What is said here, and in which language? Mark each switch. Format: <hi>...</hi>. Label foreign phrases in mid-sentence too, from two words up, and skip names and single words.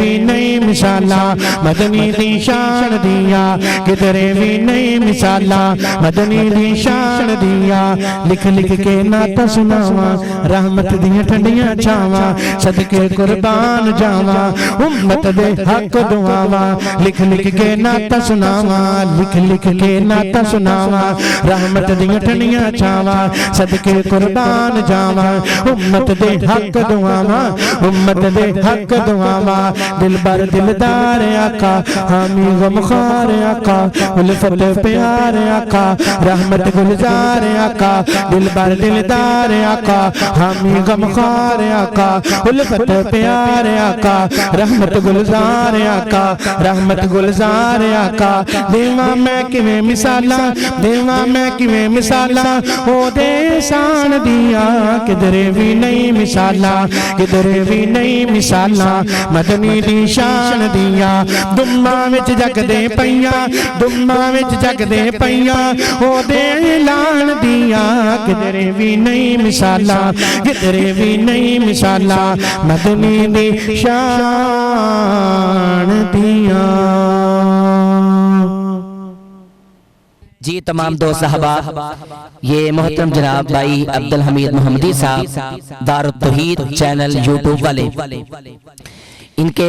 <pa>نہیں مثالا مدنی دی شان دیا کدرے بھی نہیں مثالا مدنی دی شان دیا لکھ لکھ کے نعت سناواں رحمت دیا ٹھنڈیاں چھاواں صدقے قربان جاواں امت دے حق دعاواں لکھ لکھ کے نعت سناواں لکھ لکھ کے نعت سناواں رحمت دیا ٹھنڈیاں چھاواں صدقے قربان جاواں امت دے حق دعاواں امت دے حق دعاواں دل بر دلدار آقا حامی غمخوار آقا الفت پیار آقا رحمت گلزار آقا دل بر دلدار آقا حامی غمخوار آقا الفت پیار آقا رحمت گلزار آقا رحمت گلزار آقا دیواں میں کیویں مثالا دیواں میں کیویں مثالا او دے شان دیا کدرے بھی نہیں مثالا کدرے بھی نہیں مثالا مدنی دی شان دیا دماں وچ جگ دے پیاں دماں وچ جگ دے پیاں او دے اعلان دیا کدرے بھی نہیں مثالا کدرے بھی نہیں مثالا مدنی دی شان دیا</pa> <ur>جی تمام دو صحابہ یہ محترم جناب بھائی عبدالحمید محمدی صاحب دار التوحید چینل یوٹیوب والے ان کے</ur>